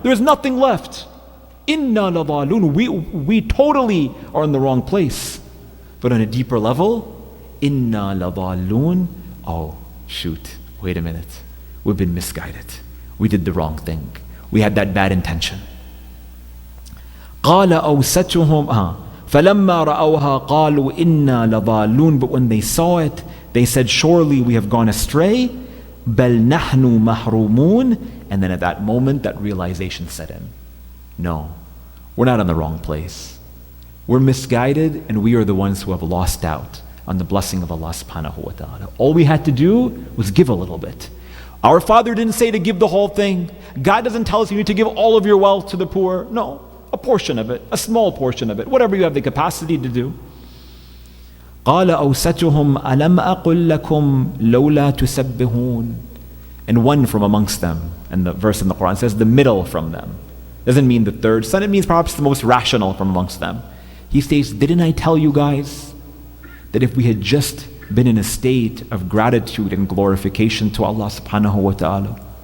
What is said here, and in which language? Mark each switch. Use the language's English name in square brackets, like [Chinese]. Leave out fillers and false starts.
[English] There's nothing left. [Arabic] Inna ladallun. [English] We totally are in the wrong place. But on a deeper level, [Arabic] inna ladallun. [English] Oh, shoot. Wait a minute. We've been misguided. We did the wrong thing. We had that bad intention. [Arabic] قال أوسطهم فلما رأوها قالوا إنا لضالون. [English] But when they saw it, they said, surely we have gone astray. [Arabic] بل نحن محرومون. [English] And then at that moment, that realization set in. No, we're not in the wrong place. We're misguided, and we are the ones who have lost out on the blessing of Allah subhanahu wa ta'ala. All we had to do was give a little bit. Our Father didn't say to give the whole thing. God doesn't tell us you need to give all of your wealth to the poor. No, a portion of it, a small portion of it, whatever you have the capacity to do. [Arabic] قال أوسطهم ألم أقل لكم لولا تسبحون. [English] And one from amongst them, and the verse in the Quran says the middle from them. Doesn't mean the third son, it means perhaps the most rational from amongst them. He states, didn't I tell you guys that if we had just been in a state of gratitude and glorification to Allah subhanahu wa ta'ala?